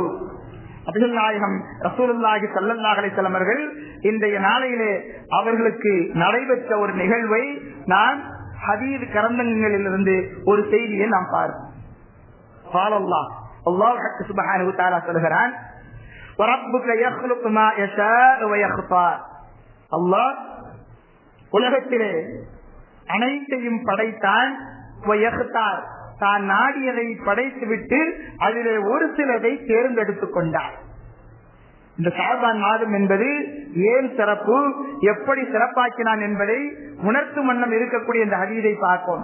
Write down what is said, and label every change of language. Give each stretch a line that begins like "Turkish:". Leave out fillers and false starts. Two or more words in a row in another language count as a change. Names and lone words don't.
Tamil: அபிகள் நாயகம்
Arabic: رسول الله صلى الله عليه وسلم
Tamil: அவர்கள் இன்றைய நாளையிலே அவர்களுக்கு நடைபெற்ற ஒரு நிகழ்வை நான் ஹதீஸ் கரந்தங்களிலிருந்து ஒரு செய்தியை நாம் பார்ப்போம்.
Arabic: الله سبحانه وتعالى
Tamil: சொல்கிறான்,
Arabic: وَرَبُّكَ يَخْلُقُ مَا يَشَاءُ وَيَخْتَارُ.
Tamil: அல்லாஹ் உலகத்திலே அனைத்தையும் படைத்தான், வயக்தார் தான் நாடியதை படைத்துவிட்டு அதிலே ஒரு சிலதை தேர்ந்தெடுத்துக் கொண்டார். இந்த ஷஅபான் மாதம் என்பது ஏன் சிறப்பு, எப்படி சிறப்பாக்கினான் என்பதை உணர்த்தும் வண்ணம் இருக்கக்கூடிய இந்த ஹதீஸை பார்ப்போம்.